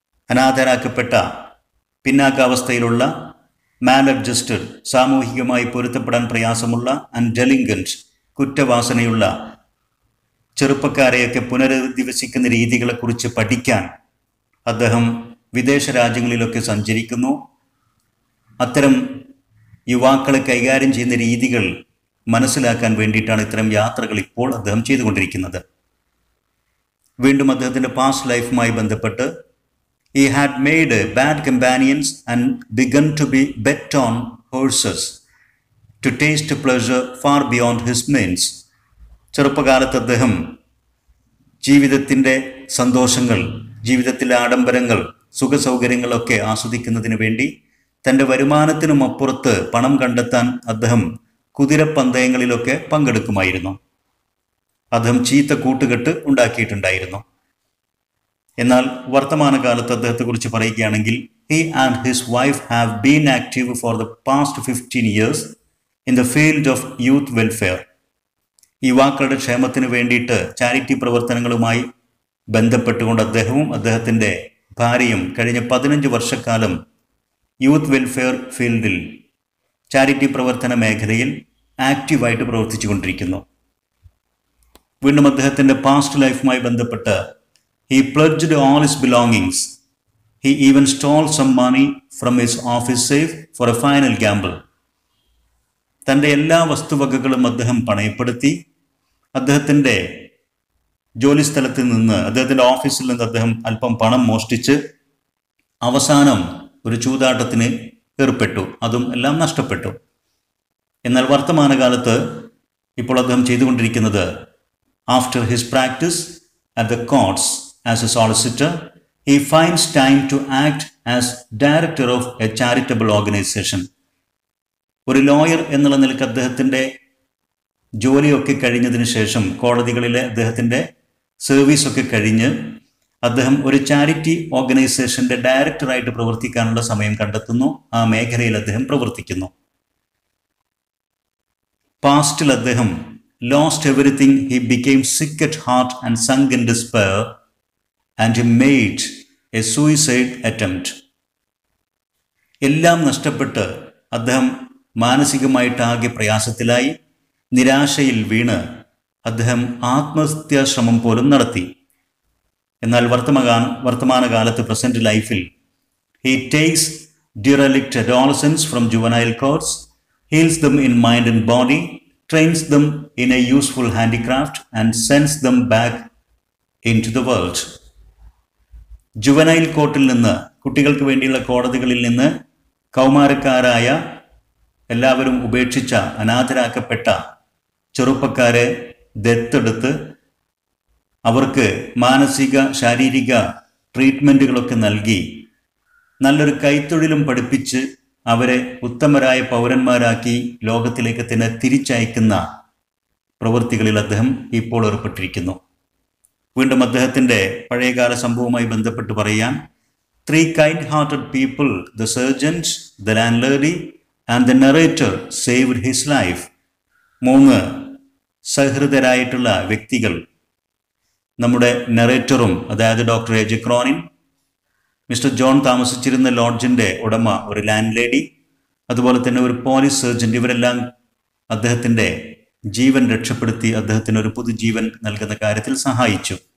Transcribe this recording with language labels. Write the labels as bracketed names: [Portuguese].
[Malayalam] അനാഥരാക്കപ്പെട്ട, പിന്നാക്കാവസ്ഥയിലുള്ള, മാലഡ്ജസ്റ്റഡ്, സാമൂഹികമായി പൊരുത്തപ്പെടാൻ പ്രയാസമുള്ള, ആൻഡ് ഡെലിംഗൻറ്റ്, കുറ്റവാസനയുള്ള ചെറുപ്പക്കാരെയൊക്കെ പുനരധിവസിക്കുന്ന രീതികളെക്കുറിച്ച് പഠിക്കാൻ അദ്ദേഹം വിദേശ രാജ്യങ്ങളിലൊക്കെ സഞ്ചരിക്കുന്നു. അത്തരം യുവാക്കളെ കൈകാര്യം ചെയ്യുന്ന രീതികൾ മനസ്സിലാക്കാൻ വേണ്ടിയിട്ടാണ് ഇത്തരം യാത്രകൾ ഇപ്പോൾ അദ്ദേഹം ചെയ്തുകൊണ്ടിരിക്കുന്നത്. വീണ്ടും അദ്ദേഹത്തിൻ്റെ പാസ്റ്റ് ലൈഫുമായി ബന്ധപ്പെട്ട് [English] he had made bad companions and begun to be bet on horses to taste pleasure far beyond his means. [Malayalam] ചെറുപ്പകാലത്ത് അദ്ദേഹം ജീവിതത്തിൻ്റെ സന്തോഷങ്ങൾ, ജീവിതത്തിലെ ആഡംബരങ്ങൾ, സുഖസൗകര്യങ്ങളൊക്കെ ആസ്വദിക്കുന്നതിന് വേണ്ടി തൻ്റെ വരുമാനത്തിനും അപ്പുറത്ത് പണം കണ്ടെത്താൻ അദ്ദേഹം കുതിരപ്പന്തയങ്ങളിലൊക്കെ പങ്കെടുക്കുമായിരുന്നു. അദ്ദേഹം ചീത്ത കൂട്ടുകെട്ട് ഉണ്ടാക്കിയിട്ടുണ്ടായിരുന്നു. എന്നാൽ വർത്തമാനകാലത്ത് അദ്ദേഹത്തെക്കുറിച്ച് പറയുകയാണെങ്കിൽ [English] he and his wife have been active for the past 15 years in the field of youth welfare. [Malayalam] യുവാക്കളുടെ ക്ഷേമത്തിന് വേണ്ടിയിട്ട് ചാരിറ്റി പ്രവർത്തനങ്ങളുമായി ബന്ധപ്പെട്ടുകൊണ്ട് അദ്ദേഹവും അദ്ദേഹത്തിൻ്റെ ഭാര്യയും കഴിഞ്ഞ 15 വർഷക്കാലം യൂത്ത് വെൽഫെയർ ഫീൽഡിൽ, ചാരിറ്റി പ്രവർത്തന മേഖലയിൽ ആക്റ്റീവായിട്ട് പ്രവർത്തിച്ചു കൊണ്ടിരിക്കുന്നു. വീണ്ടും അദ്ദേഹത്തിൻ്റെ പാസ്റ്റ് ലൈഫുമായി ബന്ധപ്പെട്ട് [English] he pledged all his belongings. He even stole some money from his office safe for a final gamble. [Malayalam] തൻ്റെ എല്ലാ വസ്തുവകകളും അദ്ദേഹം പണയപ്പെടുത്തി. അദ്ദേഹത്തിൻ്റെ ജോലിസ്ഥലത്ത് നിന്ന്, അദ്ദേഹത്തിൻ്റെ ഓഫീസിൽ നിന്ന് അദ്ദേഹം അല്പം പണം മോഷ്ടിച്ച് അവസാനം ഒരു ചൂതാട്ടത്തിന് ഏർപ്പെട്ടു. അതും എല്ലാം നഷ്ടപ്പെട്ടു. എന്നാൽ വർത്തമാനകാലത്ത് ഇപ്പോൾ അദ്ദേഹം ചെയ്തുകൊണ്ടിരിക്കുന്നത്, [English] After his practice at the courts as a solicitor, he finds time to act as director of a charitable organization. [Malayalam] ഒരു ലോയർ എന്നുള്ള നിലയ്ക്ക് അദ്ദേഹത്തിൻ്റെ ജോലിയൊക്കെ കഴിഞ്ഞതിന് ശേഷം, കോടതികളിലെ അദ്ദേഹത്തിൻ്റെ സർവീസൊക്കെ കഴിഞ്ഞ് അദ്ദേഹം ഒരു ചാരിറ്റി ഓർഗനൈസേഷൻ്റെ ഡയറക്ടറായിട്ട് പ്രവർത്തിക്കാനുള്ള സമയം കണ്ടെത്തുന്നു. ആ മേഖലയിൽ അദ്ദേഹം പ്രവർത്തിക്കുന്നു. പാസ്റ്റിൽ അദ്ദേഹം [English] lost everything. He became sick at heart and sunk in despair and he made a suicide attempt. [Malayalam] എല്ലാം നഷ്ടപ്പെട്ട് അദ്ദേഹം മാനസികമായിട്ടാകെ പ്രയാസത്തിലായി, നിരാശയിൽ വീണ് അദ്ദേഹം ആത്മഹത്യാശ്രമം പോലും നടത്തി. എന്നാൽ വർത്തമാനകാലത്ത് പ്രസന്റ് ലൈഫിൽ [English] he takes derelict adolescents from juvenile courts, heals them in mind and body, trains them in a useful handicraft and sends them back into the world. [Malayalam] Juvenile കോർട്ടിൽ നിന്ന്, കുട്ടികൾക്ക് വേണ്ടിയുള്ള കോടതികളിൽ നിന്ന് കൗമാരക്കാരായ, എല്ലാവരും ഉപേക്ഷിച്ച, അനാഥരാക്കപ്പെട്ട ചെറുപ്പക്കാരെ ദത്തെടുത്ത് അവർക്ക് മാനസിക, ശാരീരിക ട്രീറ്റ്മെൻറ്റുകളൊക്കെ നൽകി നല്ലൊരു കൈത്തൊഴിലും പഠിപ്പിച്ച് അവരെ ഉത്തമരായ പൗരന്മാരാക്കി ലോകത്തിലേക്ക് തന്നെ തിരിച്ചയക്കുന്ന പ്രവൃത്തികളിൽ അദ്ദേഹം ഇപ്പോൾ ഏർപ്പെട്ടിരിക്കുന്നു. വീണ്ടും അദ്ദേഹത്തിൻ്റെ പഴയകാല സംഭവവുമായി ബന്ധപ്പെട്ട് പറയാൻ, [English] 3 kind-hearted people, the sergeant, the landlady and the narrator saved his life. [Malayalam] 3 സഹൃദരായിട്ടുള്ള വ്യക്തികൾ, നമ്മുടെ നറേറ്ററും അതായത് doctor A J Cronin, mister John താമസിച്ചിരുന്ന ലോഡ്ജിൻ്റെ ഉടമ ഒരു ലാൻഡ് ലേഡി, അതുപോലെ തന്നെ ഒരു പോലീസ് സർജൻറ്റ്, ഇവരെല്ലാം അദ്ദേഹത്തിൻ്റെ ജീവൻ രക്ഷപ്പെടുത്തി അദ്ദേഹത്തിന് ഒരു പുതുജീവൻ നൽകുന്ന കാര്യത്തിൽ സഹായിച്ചു.